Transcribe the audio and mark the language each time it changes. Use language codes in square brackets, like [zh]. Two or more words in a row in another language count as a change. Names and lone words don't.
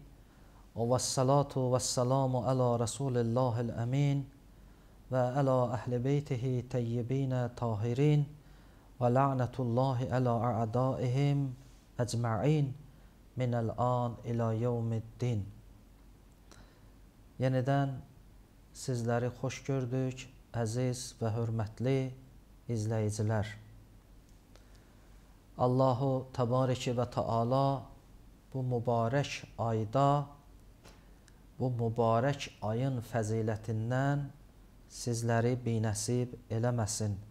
[ar] والصلاة والسلام على رسول الله الأمين. وعلى أهل بيته الطيبين الطاهرين. ولعنة الله على أعدائهم أجمعين. من الآن إلى يوم الدين. [az] Yenidən sizləri xoş gördük, əziz və hörmətli izləyicilər. [ar] الله تبارك وتعالى [az] bu mübarək ayda, bu mübarək ayın fəzilətindən sizləri binəsib eləməsin.